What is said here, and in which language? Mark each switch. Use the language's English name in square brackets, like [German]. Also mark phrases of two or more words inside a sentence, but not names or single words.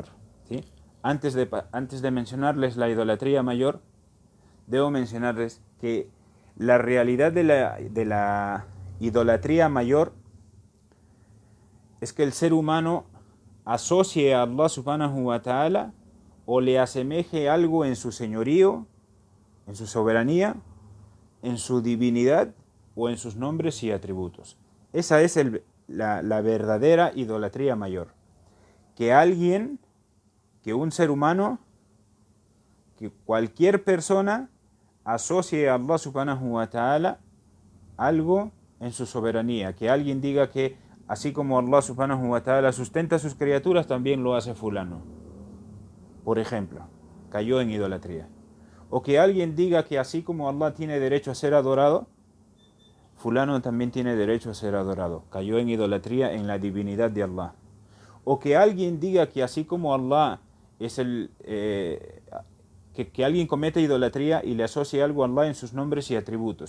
[Spanish] ¿Sí? Antes de mencionarles la idolatría mayor, debo mencionarles que la realidad de la idolatría mayor es que el ser humano asocie a [Arabic] الله سبحانه وتعالى [Spanish] o le asemeje algo en su señorío, en su soberanía, en su divinidad o en sus nombres y atributos. Esa es la verdadera idolatría mayor. Que alguien, que un ser humano, que cualquier persona asocie a [Arabic] الله سبحانه وتعالى [Spanish] algo en su soberanía. Que alguien diga que así como [Arabic] الله سبحانه وتعالى [Spanish] sustenta a sus criaturas, también lo hace fulano. Por ejemplo, cayó en idolatría. O que alguien diga que así como Allah tiene derecho a ser adorado, fulano también tiene derecho a ser adorado. Cayó en idolatría en la divinidad de Allah. O que alguien diga que así como Allah es que alguien comete idolatría y le asocie algo a Allah en sus nombres y atributos.